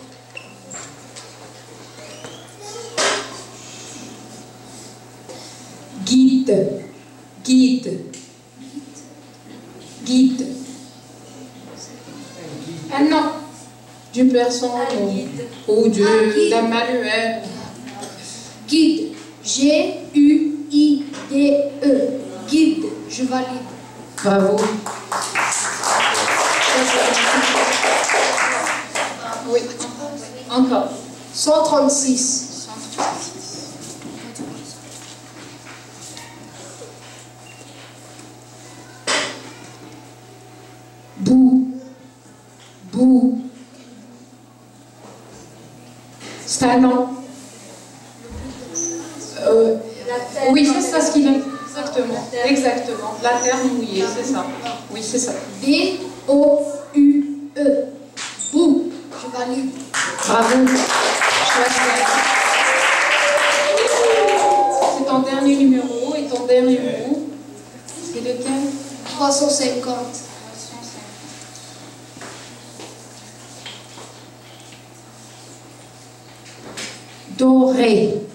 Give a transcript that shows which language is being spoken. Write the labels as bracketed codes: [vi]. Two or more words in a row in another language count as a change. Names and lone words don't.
[fr] Guide. Guide. Guide. Un nom d'une personne ou d'un manuel. Guide. G-U-I-D-E. Guide. Je valide. Bravo. Oui. Encore. 136. Bout. Bout. C'est un nom. Oui, c'est ça ce qu'il a. Exactement. Exactement. La terre mouillée, c'est ça. Oui, c'est ça. B-O-U-E. Bout. Je valide. Bravo. C'est ton dernier numéro et ton dernier mot. C'est lequel? 350. Doré.